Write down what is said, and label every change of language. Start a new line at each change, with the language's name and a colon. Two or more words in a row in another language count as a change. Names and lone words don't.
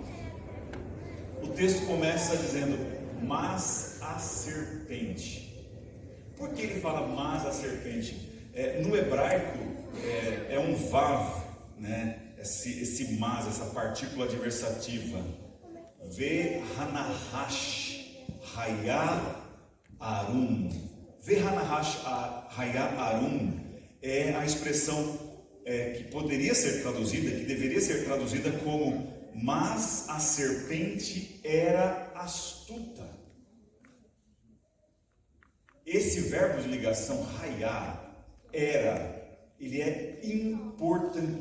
Portuguese: O texto começa dizendo, mas a serpente. Por que ele fala mas a serpente? No hebraico é um vav, né? Esse mas, essa partícula adversativa.
Hebrew: והנחש היה ערום. והנחש היה ערום
Portuguese: é a expressão que poderia ser traduzida, que deveria ser traduzida como mas a serpente era astuta. Esse verbo de ligação, hayah, ele é importantíssimo.